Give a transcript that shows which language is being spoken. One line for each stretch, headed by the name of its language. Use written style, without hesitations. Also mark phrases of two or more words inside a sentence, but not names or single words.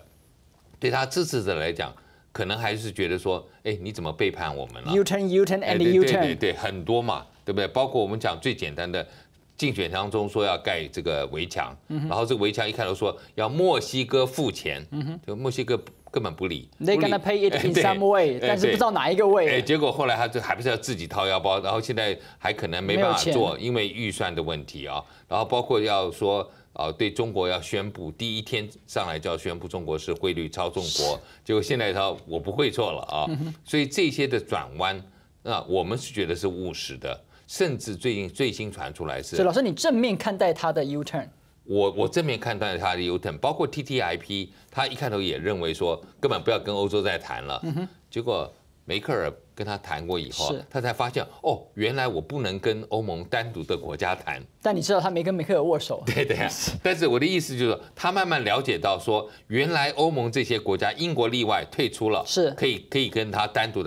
Chinese: 對他支持者來講，可能還是覺得說，你怎麼背叛我們了
English: ？U-turn, U-turn, and U-turn。
Chinese: 對，很多嘛，對不對？包括我們講最簡單的競選當中說要蓋這個圍牆，然後這個圍牆一開頭說要墨西哥付錢，就墨西哥根本不理。
English: They're gonna pay it in some way，
Chinese: 但是不知道哪一個 way。結果後來他就還不是要自己掏腰包，然後現在還可能沒辦法做，因為預算的問題啊。然後包括要說。對中國要宣布，第一天上來就要宣布中國是匯率操縱國，結果現在他我不會做了啊，所以這些的轉彎，那我們是覺得是務實的，甚至最新傳出來是。所以老師，你正面看待他的 U-turn？我正面看待他的 U-turn，包括 TTIP， 他一開頭也認為說根本不要跟歐洲再談了，結果梅克爾跟他談過以後，他才發現哦，原來我不能跟歐盟單獨的國家談。但你知道他沒跟梅克爾握手。對啊，但是我的意思就是說，他慢慢了解到說，原來歐盟這些國家，英國例外退出了，是可以跟他單獨的。